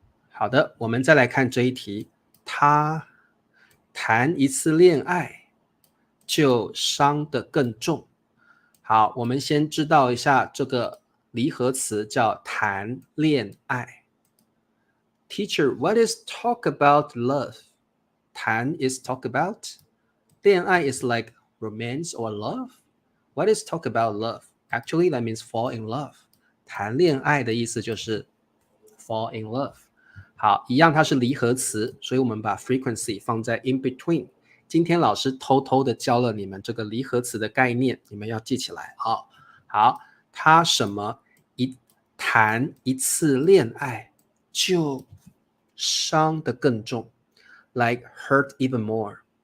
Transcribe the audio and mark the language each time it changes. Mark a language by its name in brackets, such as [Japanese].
[Chinese] 好的，我们再来看这一题，他谈一次恋爱就伤得更重。好，我们先知道一下这个离合词叫谈恋爱。 [English] Teacher, what is talk about love? 谈 is talk about. 恋爱 is like romance or love. What is talk about love? Actually, that means fall in love. [Chinese] 谈恋爱的意思就是 [English] fall in love. [Chinese] 好，一样它是离合词，所以我们把 frequency 放在 [English] in between。 [Chinese] 今天老师偷偷的教了你们这个离合词的概念，你们要记起来啊。好，他什么谈一次恋爱就伤得更重 ， [English] like hurt even more.